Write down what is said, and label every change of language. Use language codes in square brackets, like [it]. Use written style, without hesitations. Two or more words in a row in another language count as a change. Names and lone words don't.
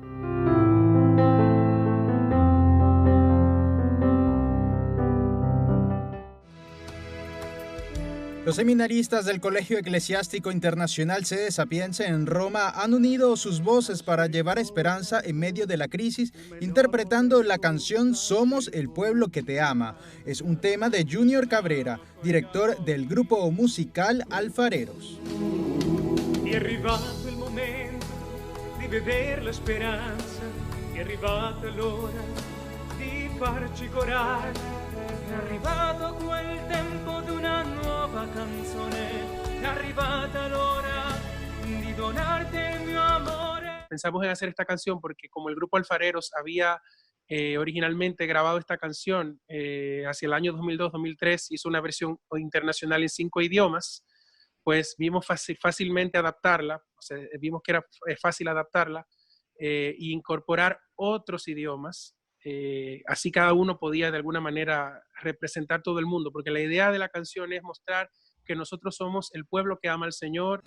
[es] Los seminaristas del Colegio Eclesiástico Internacional Sede Sapienza en Roma han unido sus voces para llevar esperanza en medio de la crisis, interpretando la canción Somos el pueblo que te ama. Es un tema de Junior Cabrera, director del grupo musical Alfareros. [it] È arrivato il momento di vedere la speranza, è arrivata l'ora di farci coraggio, è arrivato quel tempo di una nuova canzone, è arrivata l'ora di donarte il mio amore. [es] Pensamos en hacer esta canción porque como el grupo Alfareros había originalmente grabado esta canción hacia el año 2002-2003, hizo una versión internacional en 5 idiomas, pues vimos fácilmente adaptarla, o sea, vimos que era fácil adaptarla e incorporar otros idiomas, así cada uno podía de alguna manera representar todo el mundo, porque la idea de la canción es mostrar que nosotros somos el pueblo que ama al Señor.